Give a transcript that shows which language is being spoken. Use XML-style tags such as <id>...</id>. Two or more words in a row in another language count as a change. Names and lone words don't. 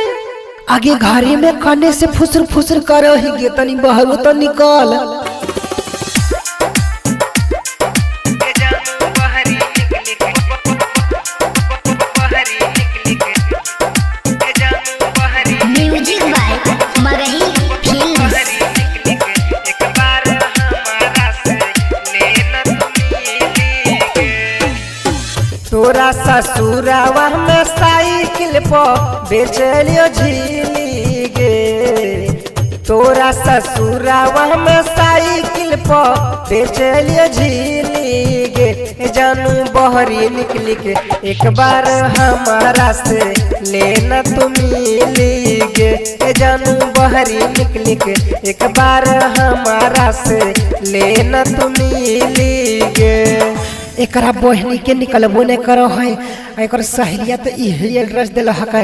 <mag>आगे घारी में खाने से फुसर फुसर करो ही गे तनी बहरो तो निकल</mag> <en>Music by Magahi Films.</en> <mag>तोरा ससुरावा में साइकिल पर बेचलियो झीली गे तोरा ससुरावा में साइकिल पर बेचलियो झीली गे जानू बहरी निकली के एक बार हमारा से लेना तुम मिली गे जानू बहरी निकली के एक बार हमारा से लेना तुम मिली गे एकरा बहनी के निकलबो नहीं करो है एक सहेलिया तो यही एड्रेस दिल है।</mag>